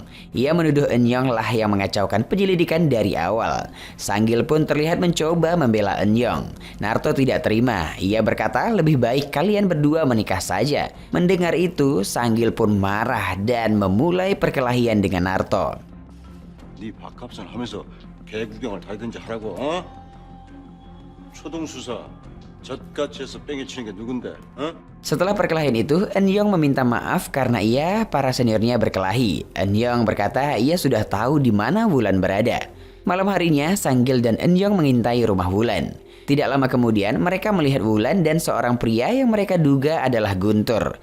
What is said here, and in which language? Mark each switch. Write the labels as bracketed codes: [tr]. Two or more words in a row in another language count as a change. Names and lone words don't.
[id] Ia menuduh Eun-young lah yang mengacaukan penyelidikan dari awal. Sanggil pun terlihat mencoba membela Eun-young. Narto tidak terima. Ia berkata lebih baik kalian berdua menikah saja. Mendengar itu, Sanggil pun marah dan memulai perkelahian dengan Narto. [ko] 네 밥값은 하면서 개 구경을 다 하든지 하라고. 어? 초등수사 젖같이 해서 뺑이 치는 게 누군데? 어? [id] Setelah perkelahian itu, Eun-young meminta maaf karena para seniornya berkelahi. Eun-young berkata ia sudah tahu di mana Wulan berada. Malam harinya, Sanggil dan Eun-young mengintai rumah Wulan. Tidak lama kemudian, mereka melihat Wulan dan seorang pria yang mereka duga adalah Guntur.